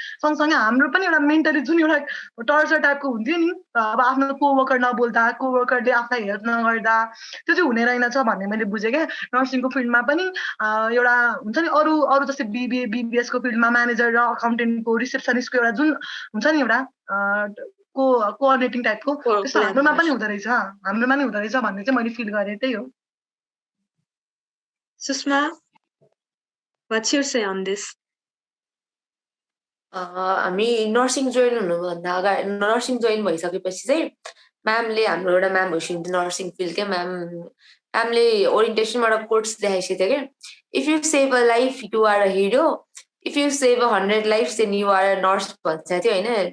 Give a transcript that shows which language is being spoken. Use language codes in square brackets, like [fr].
[ne] सँगसँगै हाम्रो पनि एउटा मेन्टली जुन एउटा टर्चर टाइपको हुन्थ्यो नि, अब आफ्नो कोवर्कर नबोल्दा, कोवर्करले आफूलाई हेल्प नगर्दा त्यो चाहिँ हुने रहेनछ भन्ने मैले बुझेँ क्या। नर्सिङको फिल्डमा पनि एउटा हुन्छ नि अरू अरू जस्तै बिबिए बिबिएसको फिल्डमा म्यानेजर र अकाउन्टेन्टको रिसेप्सनिस्टको एउटा जुन हुन्छ नि एउटा कोअर्डिनेटिङ टाइपको त्यस्तो हाम्रोमा पनि हुँदो रहेछ, हाम्रोमा नि हुँदो रहेछ भन्ने चाहिँ मैले फिल गरेँ। त्यही हो। [en] Sushma, what's your say on this? [ne] हामी नर्सिङ जोइन हुनुभन्दा अगाडि नर्सिङ जोइन भइसकेपछि चाहिँ म्यामले हाम्रो एउटा म्याम भइसक्यो नर्सिङ फिल्डकै म्यामले ओरिएन्टेसनबाट कोट्स देखाइसकेको थियो क्या, [en] if you save a life you are a hero, if you save 100 life then you are a nurse [ne] भन्छ थियो होइन।